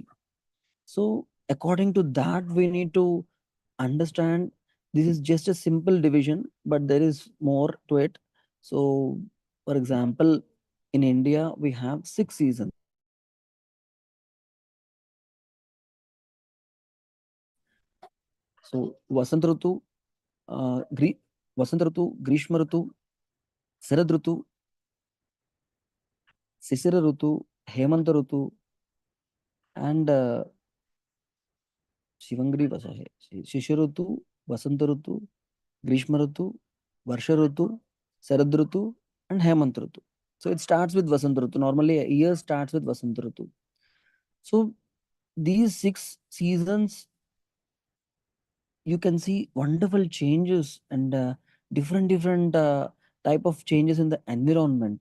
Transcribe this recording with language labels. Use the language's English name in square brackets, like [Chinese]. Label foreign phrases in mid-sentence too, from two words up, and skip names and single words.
[English] So according to that, we need to understand this is just a simple division, but there is more to it. So, for example, in India, we have 6 seasons. So, [Hindi] वसंत ऋतु, वसंत ऋतु, ग्रीष्म ऋतु, शरद ऋतु, शिशिर ऋतु, हेमंत ऋतु, and Shivangri Vasahe. शिशिर ऋतु, वसंत ऋतु, ग्रीष्म ऋतु, वर्षा ऋतु, शरद ऋतु, and हेमंत ऋतु. [English] So it starts with [Hindi] वसंत ऋतु. [English] Normally, a year starts with [Hindi] वसंत ऋतु. [English] So these 6 seasons, you can see wonderful changes and different type of changes in the environment.